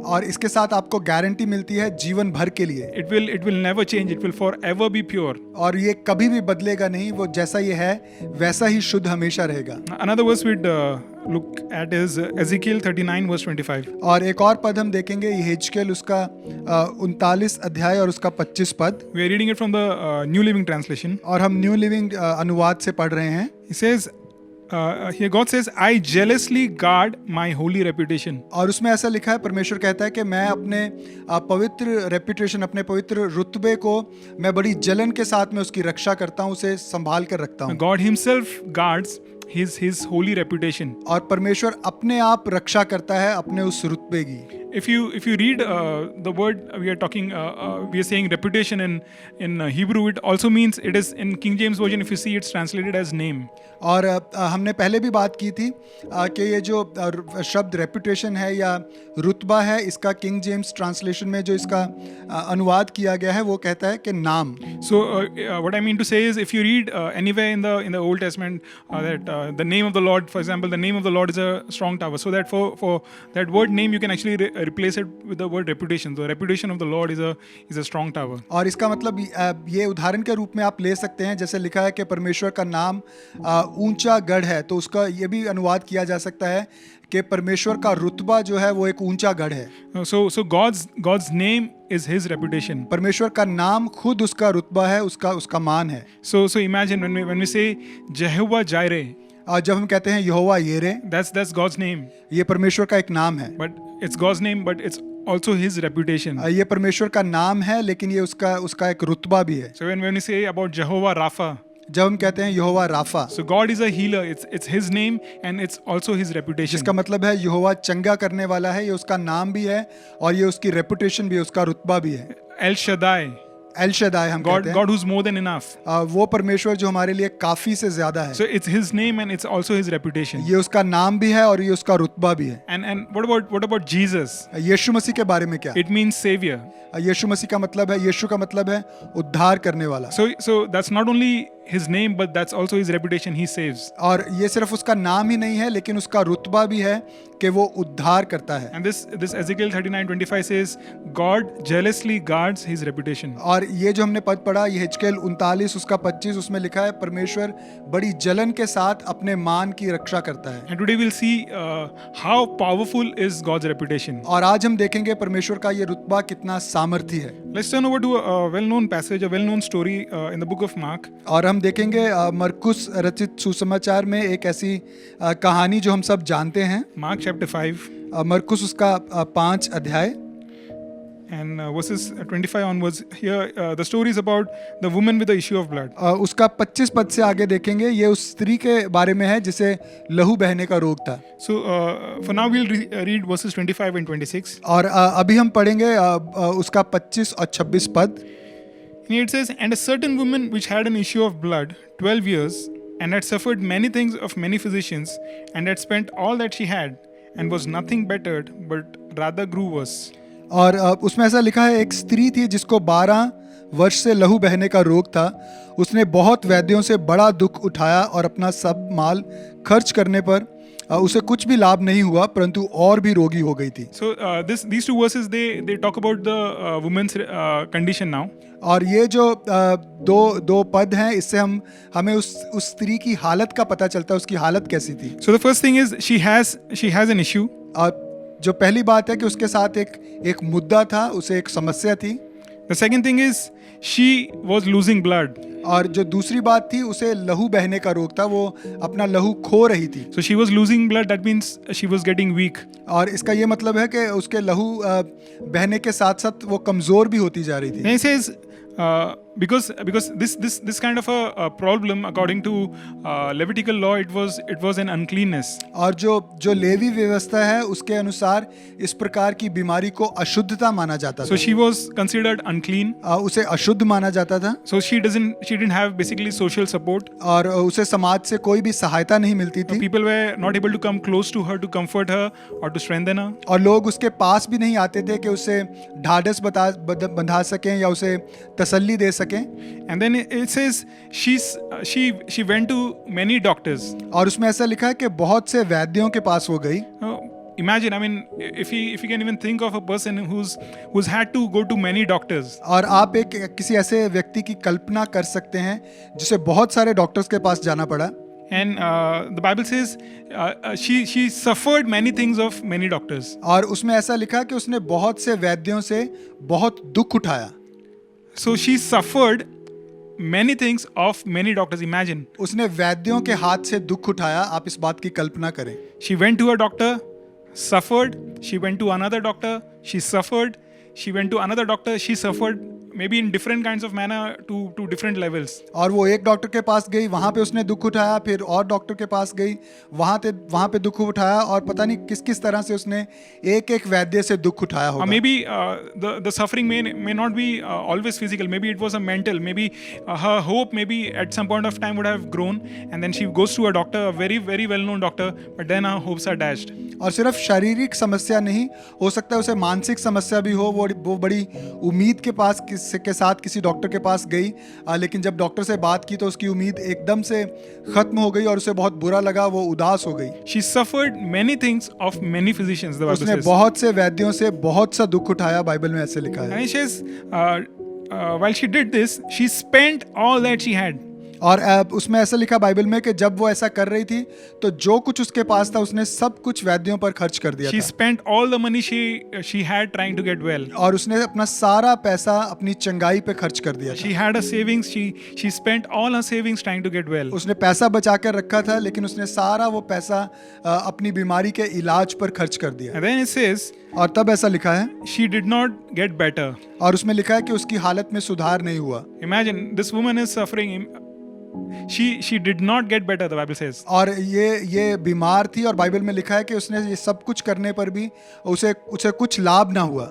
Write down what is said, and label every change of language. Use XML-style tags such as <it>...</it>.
<hi>और इसके साथ आपको गारंटी मिलती है जीवन भर के लिए।</hi> <en>It will never change. It will forever be pure.</en> <hi>और ये कभी भी बदलेगा नहीं, वो जैसा ये है वैसा ही शुद्ध हमेशा रहेगा।</hi> <en>Another verse we'd look at is Ezekiel 39 verse 25.</en> <hi>और एक और पद हम देखेंगे, यहेजकेल उसका 39 अध्याय और उसका 25 पद।</hi> <en>We are reading it from the New Living Translation.</en> <hi>और हम न्यू लिविंग अनुवाद से पढ़ रहे हैं।</hi> <en>He says, here God says, I jealously guard my holy reputation.</en> <hi>और उसमें ऐसा लिखा है, परमेश्वर कहता है कि मैं अपने पवित्र रेपुटेशन, अपने पवित्र रुतबे को मैं बड़ी जलन के साथ में उसकी रक्षा करता हूँ, उसे संभाल कर रखता हूँ।</hi> <en>God himself guards his holy reputation.</en> <hi>और परमेश्वर अपने आप रक्षा करता है अपने उस रुतबे की।</hi> <en>If you read the word we are saying reputation in Hebrew, it also means, it is in King James version, if you see, it's translated as name.</en> <hi>और हमने पहले भी बात की थी कि ये जो शब्द रेपुटेशन है या रुतबा है, इसका किंग जेम्स ट्रांसलेशन में जो इसका अनुवाद किया गया है वो कहता है कि नाम।</hi> <en>So what I mean to say is, if you read anywhere in the Old Testament that the name of the Lord, for example, the name of the Lord is a strong tower, so that for that word name you can actually replace it with the word reputation. The reputation of the Lord is a strong tower.</en> <hi>और इसका मतलब ये उदाहरण के रूप में आप ले सकते हैं, जैसे लिखा है कि परमेश्वर का नाम ऊंचा गढ़ है, तो उसका ये भी अनुवाद किया जा सकता है कि परमेश्वर का रुतबा जो है वो एक ऊंचा गढ़ है।</hi> <en>So God's name is his reputation.</en> <hi>परमेश्वर का नाम खुद उसका रुतबा है, उसका मान है।</hi> <en>So imagine when we say Jehovah Jireh,</en> <hi>जब हम कहते हैं यहोवा येरे,</hi> <en>that's God's name.</en> <hi>ये परमेश्वर का एक नाम है।</hi> <en>But it's God's name, but it's also his reputation.</en> <hi>ये परमेश्वर का नाम है, लेकिन ये उसका एक रुतबा भी है।</hi> <en>So when we say about Jehovah Rapha,</en> <hi>जब हम कहते हैं यहोवा Rafa,</hi> <en>so God is a healer. It's his name and it's also his reputation.</en> <hi>जिसका मतलब है यहोवा चंगा करने वाला है, ये उसका नाम भी है और ये उसकी रेपुटेशन भी है, उसका रुतबा भी है।</hi> <en>El Shaddai,</en> <hi>एल शदाई हम कहते हैं,</hi> <en>God who's more than enough.</en> <hi>वो परमेश्वर जो हमारे लिए काफी से ज्यादा है।</hi> <en>So it's his name and it's also his reputation.</en> <hi>ये उसका नाम भी है और ये उसका रुतबा भी है।</hi> <en>And what about Jesus?</en> <hi>यीशु मसीह के बारे में क्या?</hi> <en>It means savior.</en> <hi>यीशु मसीह का मतलब है, यीशु का मतलब है उद्धार करने वाला।</hi> <en>So that's not only his name, but that's also his reputation. He saves.</en> <hi>और ये सिर्फ उसका नाम ही नहीं है, लेकिन उसका रुतबा भी है कि वो उद्धार करता है।</hi> <en>And this Ezekiel 39:25 says, God jealously guards his reputation.</en> <hi>और ये जो हमने पद पढ़ा, यहेजकेल 39 उसका 25, उसमें लिखा है परमेश्वर बड़ी जलन के साथ अपने मान की रक्षा करता है।</hi> <en>And today we'll see how powerful is God's reputation.</en> <hi>और आज हम देखेंगे परमेश्वर का ये रुतबा कितना सामर्थी है।</hi> <en>Let's turn over to a well-known passage, a well-known story in the book of Mark.</en> <hi>और हम देखेंगे मरकुस रचित सुसमाचार में एक ऐसी कहानी जो हम सब जानते हैं।</hi> <en>Mark chapter 5</en> <hi>मरकुस उसका 5 अध्याय</hi> <en>and verses 25 onwards. Here the story is about the woman with the issue of blood.</en> <hi>उसका 25 पद से आगे देखेंगे, ये उस स्त्री के बारे में है जिसे लहू बहने का रोग था।</hi> <en>So for now we'll read verses 25 and 26.</en> <hi>और अभी हम पढ़ेंगे उसका 25 और 26 पद।</hi> <en>Here it says, and a certain woman which had an issue of blood 12 years and had suffered many things of many physicians and had spent all that she had and was nothing bettered but rather grew worse.</en> <hi>और उसमें ऐसा लिखा है, एक स्त्री थी जिसको 12 वर्ष से लहू बहने का रोग था। उसने बहुत वैद्यों से बड़ा दुख उठाया और अपना सब माल खर्च करने पर उसे कुछ भी लाभ नहीं हुआ, परंतु और भी रोगी हो गई थी।</hi> <en>So these two verses they talk about the woman's condition now.</en> <hi>और ये जो दो पद हैं, इससे हमें उस स्त्री की हालत का पता चलता है, उसकी हालत कैसी थी।</hi> <en>So the first thing is she has an issue.</en> <hi>और जो पहली बात है कि उसके साथ एक मुद्दा था, उसे एक समस्या थी।</hi> <en>The second thing is she was losing blood.</en> <hi>और जो दूसरी बात थी, उसे लहू बहने का रोग था, वो अपना लहू खो रही थी।</hi> <en>So she was losing blood, that means she was getting weak.</en> <hi>और इसका ये मतलब है कि उसके लहू बहने के साथ साथ वो कमजोर भी होती जा रही थी।</hi> <en>And he says because this kind of a problem according to Levitical law, it was an uncleanness.</en> <hi>और जो लेवी व्यवस्था है उसके अनुसार इस प्रकार की बीमारी को अशुद्धता माना जाता</hi> <en>So</en> <hi>था।</hi> <en>she was considered unclean.</en> <hi>उसे अशुद्ध माना जाता था</hi> <en>So she didn't have basically social support.</en> <hi>और उसे समाज से कोई भी सहायता नहीं मिलती थी</hi> <en>People were not able to come close to her to comfort her or to strengthen her.</en> <hi>और लोग उसके पास भी नहीं आते थे कि उसे ढाढ़स बंधा सकें या उसे तसल्ली दे सकें।</hi> <en>And then it says she went to many doctors.</en> <hi>और उसमें ऐसा लिखा है कि बहुत से वैद्यों के पास वो गई।</hi> <en>Imagine, I mean, if you can even think of a person who's had to go to many doctors.</en> <hi>और आप किसी ऐसे व्यक्ति की कल्पना कर सकते हैं जिसे बहुत सारे डॉक्टर्स के पास जाना पड़ा।</hi> <en>And the Bible says she suffered many things of many doctors.</en> <hi>और उसमें ऐसा लिखा कि उसने बहुत से वैद्यों से बहुत दुख उठाया।</hi> <en>So she suffered many things of many doctors. Imagine.</en> <hi>उसने वैद्यों के हाथ से दुख उठाया। आप इस बात की कल्पना करें।</hi> <en>She went to a doctor, suffered. She went to another doctor, she suffered. She went to another doctor, she suffered. Maybe in different kinds of manner to different levels.</en> <hi>और वो एक डॉक्टर के पास गई, वहाँ पे उसने दुख उठाया, फिर और डॉक्टर के पास गई, वहाँ पे दुख उठाया और पता नहीं किस तरह से उसने एक वैद्य से दुख उठाया होगा।</hi> <en>Maybe the suffering may not be always physical. Maybe it was a mental. Maybe her hope maybe at some point of time would have grown, and then she goes to a doctor, a very very well known doctor, but then her hopes are dashed.</en> <hi>और सिर्फ शारीरिक समस्या नहीं, हो सकता है उसे मानसिक समस्या भी हो। वो बड़ी उम्मीद के साथ किसी डॉक्टर के पास गई, लेकिन जब डॉक्टर से बात की तो उसकी उम्मीद एकदम से खत्म हो गई और उसे बहुत बुरा लगा, वो उदास हो गई।</hi> <en>She suffered many things of many physicians. The Bible</en> <hi>उसने</hi> <en>says.</en> <hi>बहुत से वैद्यों से बहुत सा दुख उठाया, बाइबल में ऐसे लिखा है।</hi> <en>And it says, while she did this, she spent all that she had.</en> <hi>और उसमें ऐसा लिखा बाइबल में कि जब वो ऐसा कर रही थी तो जो कुछ उसके पास था उसने सब कुछ वैद्यों पर खर्च कर दिया</hi> <en>She</en> <hi>था।</hi> <en>spent all the money she had trying to get well.</en> <hi>और उसने अपना सारा पैसा अपनी चंगाई पे खर्च कर दिया</hi> <en>She</en> <hi>था।</hi> <en>had a savings. She spent all her savings trying to get well.</en> <hi>उसने पैसा बचा कर रखा था, लेकिन उसने सारा वो पैसा अपनी बीमारी के इलाज पर खर्च कर दिया।</hi> <en>And then it says,</en> <hi>और तब ऐसा लिखा है,</hi> <en>she did not get better.</en> <hi>और उसमें लिखा है कि उसकी हालत में सुधार नहीं हुआ।</hi> <en>Imagine, this woman is suffering. She did not get better, the Bible says.</en> <hi>और ये बीमार थी और बाइबल में लिखा है कि उसने ये सब कुछ करने पर भी उसे कुछ लाभ ना हुआ।</hi>